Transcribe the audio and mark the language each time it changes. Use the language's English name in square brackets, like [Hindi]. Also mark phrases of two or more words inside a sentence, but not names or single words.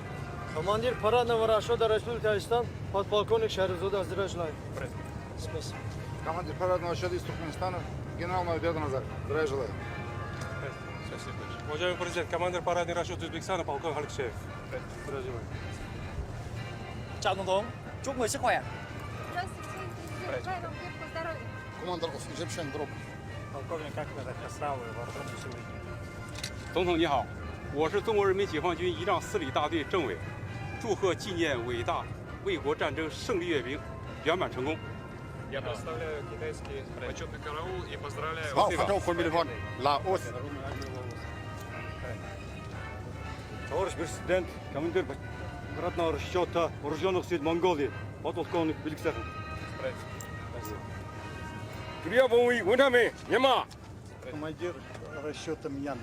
[Russian] Командир парадного расчета Республики Татарстан, подполковник Шаризода, здравия желаю. Спасибо. Командир парадного счета из Туркменистана, генерал-майор Беданазар. Здравия желаю. Уважаемый президент, командир парадный расчет Узбекистана, полковник Алексеев. Здравия желаю. [Vietnamese] Chào Tổng thống, chúc người sức khỏe. [Russian] Здравствуйте, президент. Желаю вам крепкого здоровья. Командир Египтян Дроп. Полковник Ахмед Ахмасрау, вооруженные силы. [Chinese] 总统你好，我是中国人民解放军仪仗4旅大队政委，祝贺纪念伟大卫国战争胜利阅兵圆满成功。 [Russian] Я представляю китайский почетный караул и поздравляю Товарищ президент, командир парадного расчета вооруженных сил Монголии, подполковник Беликсахин. Командир расчета Мьянмы.